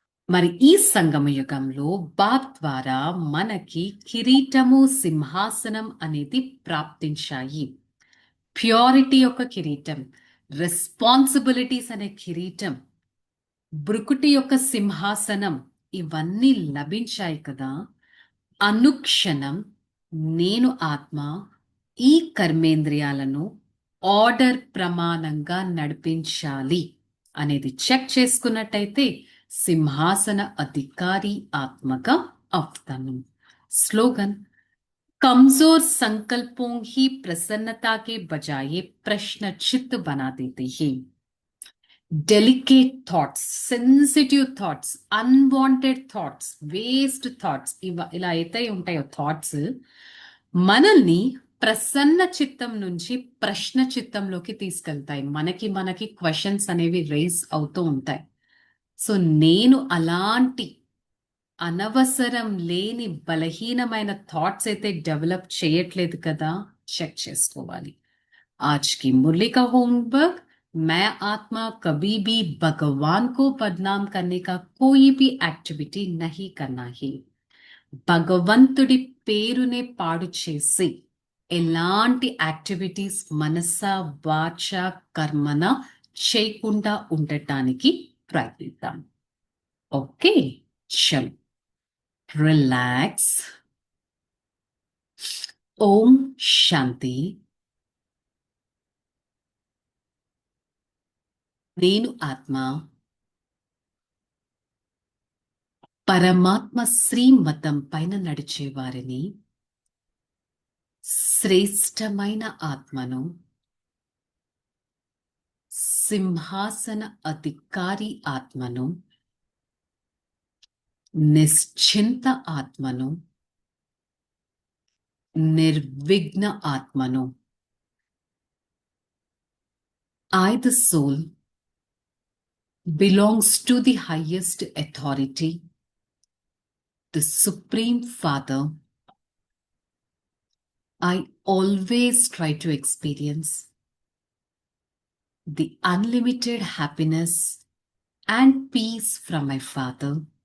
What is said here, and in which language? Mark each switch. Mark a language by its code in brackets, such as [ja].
[te] మరి ఈ సంగమ యుగంలో బాబ్ ద్వారా మనకి కిరీటము, సింహాసనం అనేది ప్రాప్తించాయి. ప్యూరిటీ యొక్క కిరీటం, రెస్పాన్సిబిలిటీస్ అనే కిరీటం, బ్రుకుటి యొక్క సింహాసనం, ఇవన్నీ లభించాయి కదా. అనుక్షణం నేను ఆత్మ ఈ కర్మేంద్రియాలను ఆర్డర్ ప్రమాణంగా నడిపించాలి అనేది చెక్ చేసుకున్నట్టయితే సింహాసన అధికారి ఆత్మగా అవుతాను. [hi] స్లోగన్, कमजोर संकल्पों ही प्रसन्नता के बजाय प्रश्न चित्त बना देते हैं. [te] Delicate thoughts, sensitive thoughts, unwanted thoughts, waste thoughts, ఇలా అయితే ఉంటాయో థాట్స్ మనల్ని ప్రసన్న చిత్తం నుంచి ప్రశ్న చిత్తంలోకి తీసుకెళ్తాయి. మనకి క్వశ్చన్స్ అనేవి రేస్ అవుతూ ఉంటాయి. సో నేను అలాంటి అనవసరం లేని బలహీనమైన థాట్స్ అయితే డెవలప్ చేయట్లేదు కదా, చెక్ చేసుకోవాలి. [hi] आज की मुरली का होमवर्क, मैं आत्मा कभी भी भगवान को बदनाम करने का कोई भी एक्टिविटी नहीं करना है. [te] భగవంతుడి పేరునే పాడు చేసి ఎలాంటి యాక్టివిటీస్ మనస వాచ కర్మన చేయకుండా ఉండటానికి ప్రయత్నిద్దాం. ఓకే, చల్ రిలాక్స్. ఓం శాంతి. నేను ఆత్మ పరమాత్మ శ్రీమతం పైన నడిచేవారిని, శ్రేష్టమైన ఆత్మను, సింహాసన అధికారి ఆత్మను, నిశ్చింత ఆత్మను, నిర్విఘ్న ఆత్మను. [en] I, the soul, belongs to the highest authority, the Supreme Father. I always try to experience the unlimited happiness and peace from my Father.